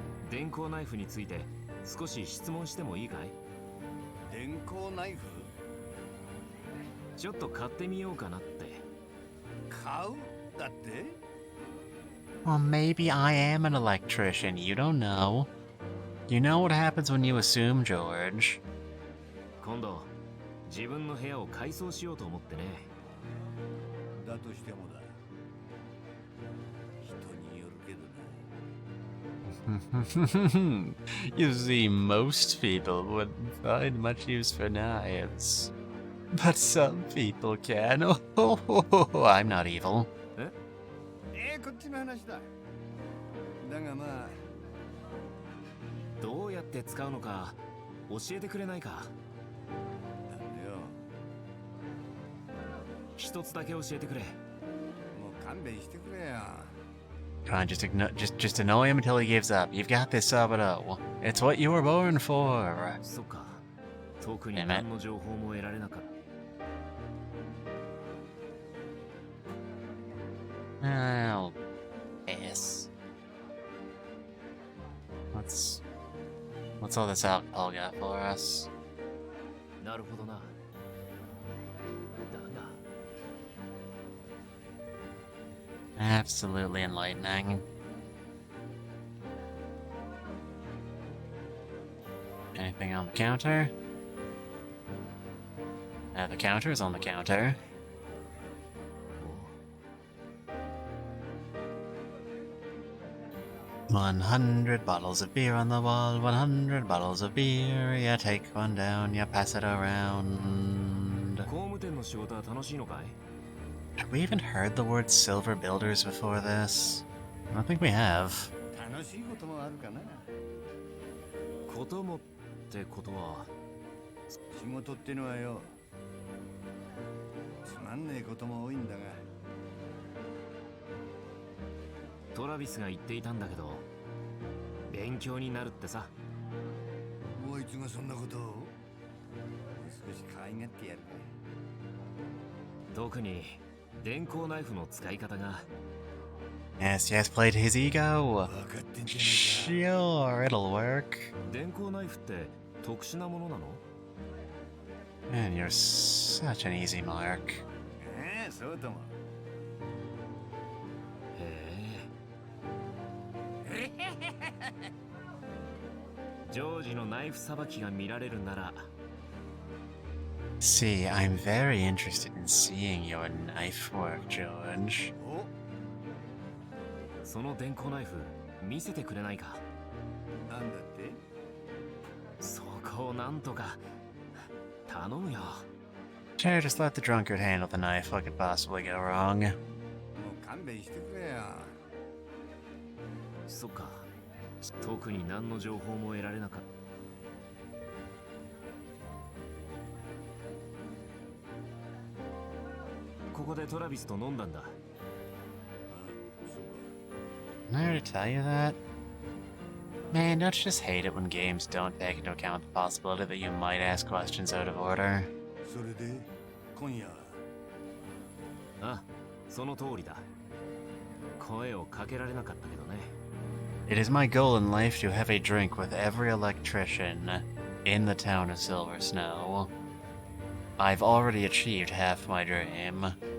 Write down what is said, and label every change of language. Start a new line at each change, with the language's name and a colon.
Japanese: 電光ナイフについて少し質問してもいいかい？電光ナイフ？ちょっと買ってみようかなって。買う？だって
English: Well, maybe I am an electrician. You don't know. You know what happens when you assume, George.
Japanese: 今度自分の部屋を改装しようと思ってね。だとしてもだ。人によるけどな。
English: You see, most people wouldn't find much use for knives. But some people can. Oh, I'm not evil.
Japanese: こっちの話だ。だがまあ。どうやって使うのか教えてくれないか。なんでよ。一つだけ教えてくれ。もう勘弁してくれよ。
English: Come on, just annoy him until he gives up. You've got this, Sabado. It's what you were born for.
Japanese: そっか。特に何の情報も得られなかった。
English: Oh, yes. What's all this alcohol got for us?
Japanese: なるほどな。だが。
English: Absolutely enlightening. Anything on the counter? The counter's on the counter. $100 bottles of beer on the wall, 100 bottles of beer. You take one down, you pass it around.
Japanese: 工務店の仕事は楽しいのかい？
English: Have we even heard the word silver builders before this? I don't think we have.
Japanese: 楽しいこともあるかな。こともってことは。仕事ってのはよ。つまんねえことも多いんだが。トラビスが言っていたんだけど、勉強になるってさ。こいつがそんなことを。もう少し可愛がってやるか。特に電光ナイフの使い方が。
English: Yes, played his ego.
Japanese: 分かってんじゃね
English: Sure, it'll work.
Japanese: 電光ナイフって特殊なものなの？
English: Man, you're such an easy mark.
Japanese: え。そうとも。ジョージのナイフさばきが見られるなら。
English: See, I'm very interested in seeing your knife work, George.
Japanese: その電光ナイフ見せてくれないか？なんだって？そこをなんとか頼むよ。
English: Sure, just let the drunkard handle the knife. What could possibly go wrong?
Japanese: もう勘弁してくれよ。そっか。特に何の情報も得られなかった。ここでトラビスと飲んだんだ。
English: Didn't I already tell you that? Man, don't you just hate it when games don't take into account the possibility that you might ask questions out of order?
Japanese: それで今夜は。あ、その通りだ。声をかけられなかったけどね。
English: It is my goal in life to have a drink with every electrician in the town of Silver Snow. I've already achieved half my dream.